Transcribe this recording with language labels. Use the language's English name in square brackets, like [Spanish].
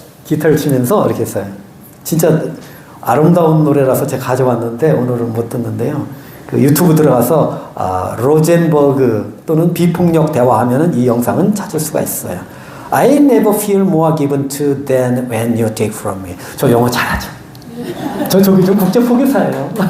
[Korean] 기타를 치면서 이렇게 했어요. 진짜 아름다운 노래라서 제가 가져왔는데 오늘은 못 듣는데요. 그 유튜브 들어가서 로젠버그 또는 비폭력 대화하면은 이 영상은 찾을 수가 있어요. [English] I never feel more given to than when you take from me. [Korean] 저 영어 잘하죠. 저기 좀 국제 포교사예요.